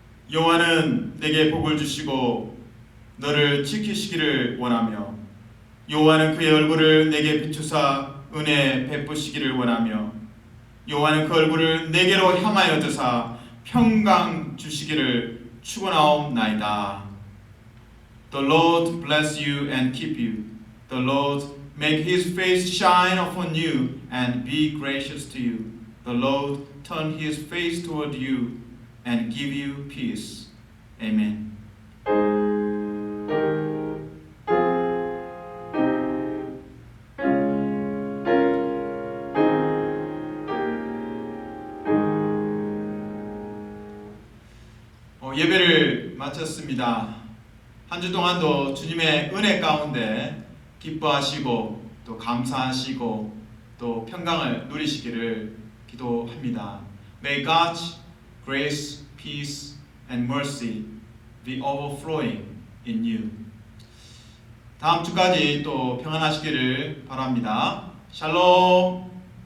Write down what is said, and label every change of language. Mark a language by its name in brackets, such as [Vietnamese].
[Korean] 여호와는 내게 복을 주시고 너를 지키시기를 원하며, 여호와는 그의 얼굴을 내게 비추사 은혜 베푸시기를 원하며, 여호와는 그 얼굴을 내게로 향하여 드사 평강 주시기를 축원하옵나이다. [English] The Lord bless you and keep you. The Lord make his face shine upon you and be gracious to you. The Lord turn his face toward you and give you peace. Amen. [Korean] 예배를 마쳤습니다. 한 주 동안도 주님의 은혜 가운데 기뻐하시고 또 감사하시고 또 평강을 누리시기를 기도합니다. [English] May God's grace, peace, and mercy be overflowing in you. [Korean] 다음 주까지 또 평안하시기를 바랍니다. 샬롬.